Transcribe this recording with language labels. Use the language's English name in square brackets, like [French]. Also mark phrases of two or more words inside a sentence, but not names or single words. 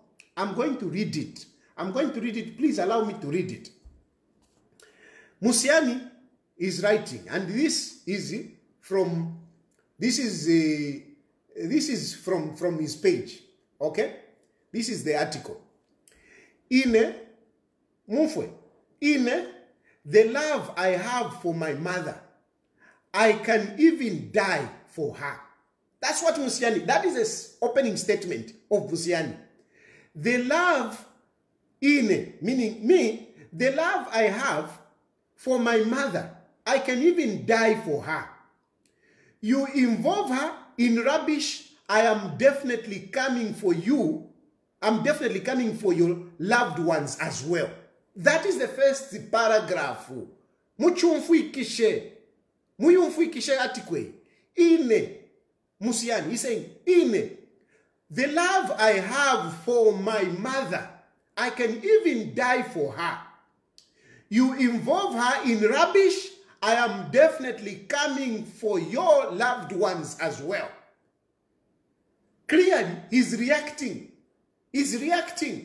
[English] I'm going to read it. I'm going to read it. Please allow me to read it. Musiani is writing, and this is from his page. Okay? This is the article. [Bemba] Ine Mufwe. [English] Ine, the love I have for my mother, I can even die for her. That's what Musiani, that is an opening statement of Musiani. The love, Ine, meaning me, the love I have for my mother, I can even die for her. You involve her in rubbish, I am definitely coming for you. I'm definitely coming for your loved ones as well. That is the first paragraph. [Bemba] Muyumfuikishe atikwe. [English] Ine, Musiani, he's saying, Ine, the love I have for my mother, I can even die for her. You involve her in rubbish, I am definitely coming for your loved ones as well. Clearly, he's reacting. He's reacting.